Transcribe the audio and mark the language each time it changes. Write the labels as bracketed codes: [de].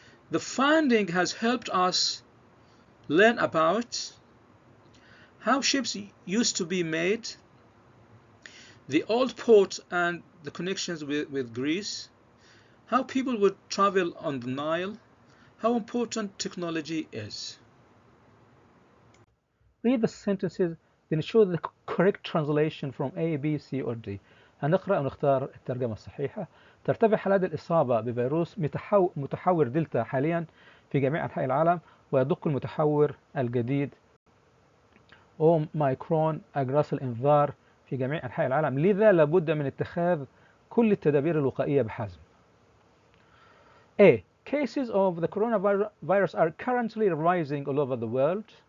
[en] The finding has helped us learn about how ships used to be made, the old port and the connections with Greece, how people would travel on the Nile, how important technology is. Read the sentences, then show the correct translation from A, B, C or D. [ar] هنقرأ ونختار الترجمة الصحيحة. ترتفع حالات الإصابة بفيروس متحور دلتا حاليا في جميع أنحاء العالم، ويدق المتحور الجديد أوميكرون أجراس الإنذار في جميع أنحاء العالم، لذا لابد من اتخاذ كل التدابير الوقائية بحزم. [en] A. Cases of the coronavirus are currently rising all over the world.